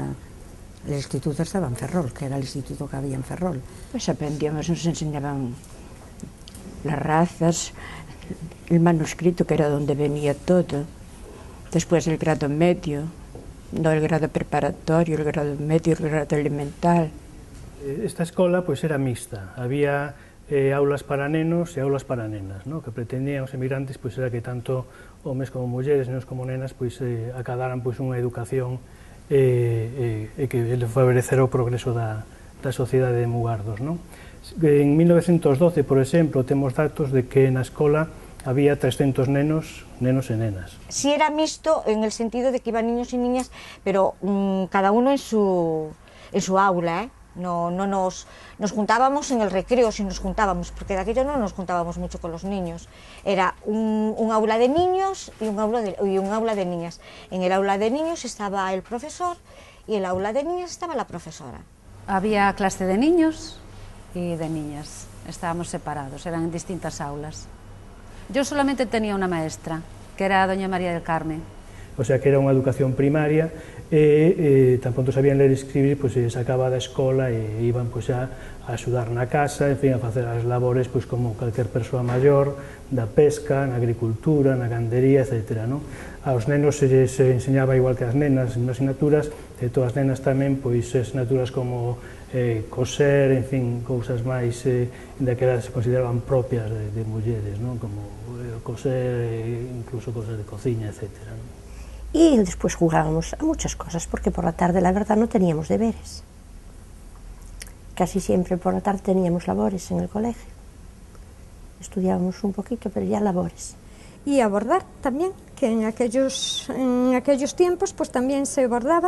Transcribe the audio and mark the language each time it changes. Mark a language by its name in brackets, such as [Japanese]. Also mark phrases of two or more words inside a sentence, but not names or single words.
[Spanish] El instituto estaba en Ferrol, que era el instituto que había en Ferrol. Pues aprendíamos, nos enseñaban las razas, el manuscrito, que era donde venía todo. Después el grado medio, no el grado preparatorio, el grado medio, el grado elemental. [Galician] Esta escola pois era mixta, había aulas para nenos e aulas para nenas, no? Que pretendían os emigrantes pois era que tanto homes como mulleres, nenos como nenas, pois acadaran pois unha educación e que favorecerá o progreso da sociedade de Mugardos, non? En 1912, por exemplo, temos datos de que na escola había 300 nenos e nenas. [Spanish] Sí era mixto en el sentido de que iban niños y niñas, pero cada uno en su aula, No nos juntábamos en el recreo, si nos juntábamos, porque de aquello no nos juntábamos mucho con los niños. Era un aula de niños y un aula de niñas. En el aula de niños estaba el profesor y en el aula de niñas estaba la profesora. Había clase de niños y de niñas, estábamos separados, eran en distintas aulas. Yo solamente tenía una maestra, que era doña María del Carmen. O sea [Galician] que era unha educación primaria e tampouco sabían ler e escribir, pois se sacaba da escola e iban pois a axudar na casa, en fin, a facer as labores pois como calquer persoa maior, da pesca, na agricultura, na gandería, etc. Aos nenos se enseñaba igual que as nenas nas asignaturas, e todas as nenas tamén pois asignaturas como coser, en fin, cousas máis daquelas se consideraban propias de mulleres, como coser, incluso cosas de cociña, etc. [Spanish] Y después jugábamos a muchas cosas, porque por la tarde, la verdad, no teníamos deberes. Casi siempre por la tarde teníamos labores en el colegio. Estudiábamos un poquito, pero ya labores. Y a bordar también, que en aquellos tiempos pues también se bordaba.